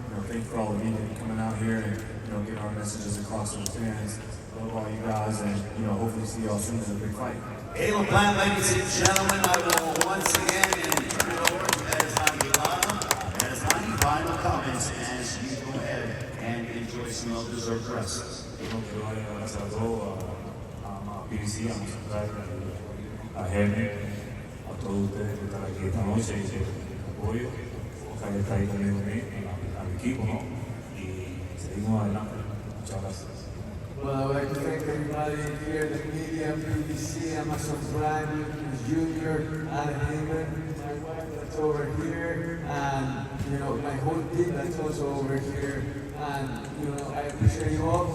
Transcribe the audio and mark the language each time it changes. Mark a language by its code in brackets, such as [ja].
[en] Thank you for all the media coming out here and getting our messages across to the fans. Love all you guys, and hopefully see y'all soon in a big fight. Caleb Plant, ladies and gentlemen, I will once again turn it over to Edgar Berlanga. Edgar, final comments as you go ahead and enjoy some well-deserved rest. [es] Gracias a todos, a PBC, a Central, a Hearn, a todos ustedes que están aquí esta noche y el apoyo. Ojalá que está ahí conmigo al equipo, ¿no? Y seguimos adelante. Muchas gracias. [en] Well, I would like to thank everybody here, the media, PBC, Amazon Prime, Junior, Adam Heyman, my wife that's over here, and my whole team that's also over here. And I appreciate you all.